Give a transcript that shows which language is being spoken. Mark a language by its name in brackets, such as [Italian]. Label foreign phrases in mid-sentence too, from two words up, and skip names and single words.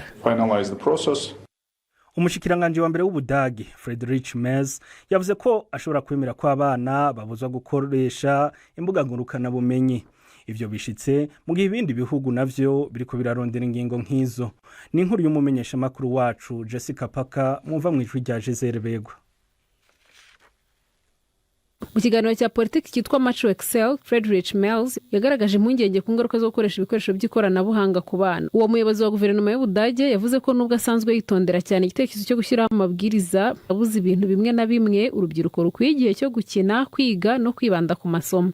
[Rundi] Umushikiranganje wa mbere w'Ubudagi Friedrich Merz yavuze ko ashobora kwemera ko abana babuzwa gukoresha imbuga ngurukana bumenyi. Ivyo bishitse mu gihe ibindi bihugu navyo biriko birarondera ingingo nk'izo. Ni inkuru y'umumenyesha makuru wacu Jessica Paka mwumva mu ijwi rya Gisele Begwa. [Kinyarwanda] Mu kiganiro cya politiki cyitwa Match Excel, Friedrich Merz yagaragaje impungenge ku ngaruka zo gukoresha ibikoresho by'ikoranabuhanga ku bana. Uwo muyobozi wa guverinoma y'Ubudage yavuze ko nubwo asanzwe yitondera cyane igitekerezo cyo gushyiraho amabwiriza abuze ibintu bimwe na bimwe, urubyiruko rukwiye igihe cyo gukina, kwiga no kwibanda ku masomo.